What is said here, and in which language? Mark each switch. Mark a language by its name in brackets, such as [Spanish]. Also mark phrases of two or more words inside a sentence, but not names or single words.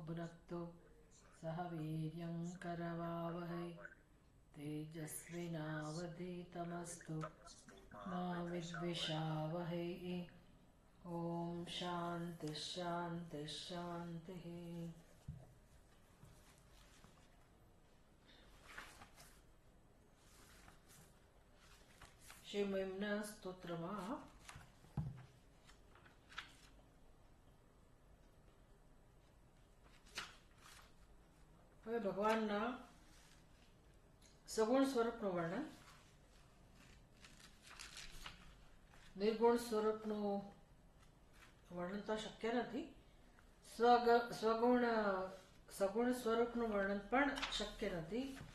[Sanskrit] भुनक्तु सह वीर्यं करवावहै तेजस्विनावधीतमस्तु मा विद्विषावहै। ॐ शान्तिः शान्तिः शान्तिः। [Gujarati] श्रीमहिम्न સ્તોત્રમાં હવે ભગવાનના સગુણ સ્વરૂપનું વર્ણન, નિર્ગુણ સ્વરૂપનું વર્ણન તો શક્ય નથી, સગુણ સ્વરૂપનું વર્ણન પણ શક્ય નથી.